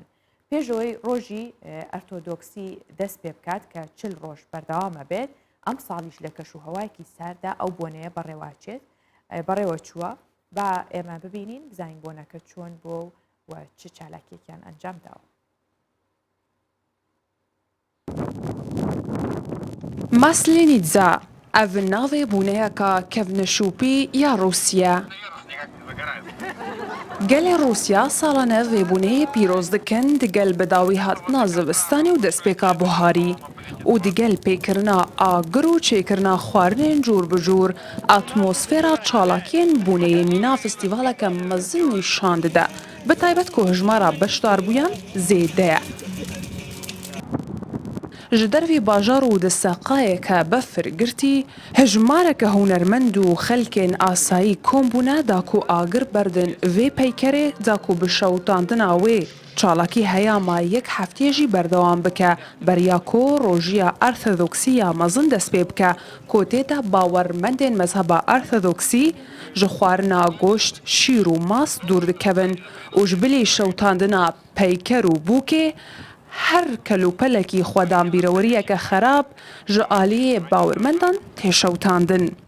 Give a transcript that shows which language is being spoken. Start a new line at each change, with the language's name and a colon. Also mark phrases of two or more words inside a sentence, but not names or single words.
Central Kurdish: پێشەوەی ڕۆژی ئەرتۆدۆکسی دەست پێ بکات کە 40 ڕۆژ بەردەوامە بێت ئەم ساڵیش لە کەشوهەوایەکی ساردا ئەو بۆنەیە بەڕێواچێت بەڕێوە چووە با ئێمە ببینین بزانین بۆنەکە چۆن بۆ و چ چالاکیەکیان ئەنجام داوە.
Kurdish: ماسلێنیتزا ئەڤ ناوێ بوونەیەکە کەڤنەشوپی یا رووسیا. گەلێ رووسیا ساڵانە vêbûneyê pîroz dikin digel bidawî hatina zivistanê û destpêka buharî û digel pêkirina agir û çêkirina xwarinên cûr bi cûr atmosfêra çalakiyên bûneyê mîna festîvaleke mezin nîşan dide بەتایبەت کە هژمارە بەشداربوویان زێدەیە. ji dervê bajar û di seqayeke befir girtî, hejmareke hunermend û xelkên asayî kom bûne da ku agir berdin vê peykerê da ku bi şewtandina wê çalakî heyama yek hefteyê jî berdewam bike beriya ku rojiya Orthodoksiya mezin dest pê bike ku têde bawermendên mezheba Orthodoksî ji xwarina goşt, şîr û mas dûr dikevin û ji bilî şewtandina peyker û bûkê her kelûpelekî xwedanbîreweriyeke xerab ji aliyê bawermendan têşewtandin.